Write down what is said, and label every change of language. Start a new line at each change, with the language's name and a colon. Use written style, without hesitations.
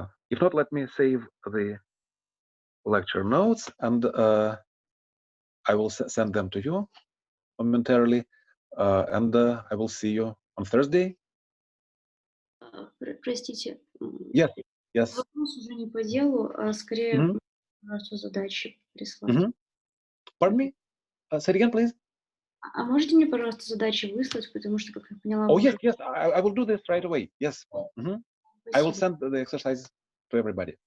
English: If not, let me save the lecture notes, and I will send them to you momentarily, and I will see you on Thursday.
Russian: Простите.
English: Yes.
Russian: Вопрос уже не по делу, а скорее просто задачи прислать.
English: Pardon me? Say it again, please.
Russian: А можете мне, пожалуйста, задачи выслать, потому что, как я поняла...
English: Oh, yes, I will do this right away. Yes. I will send the exercises to everybody.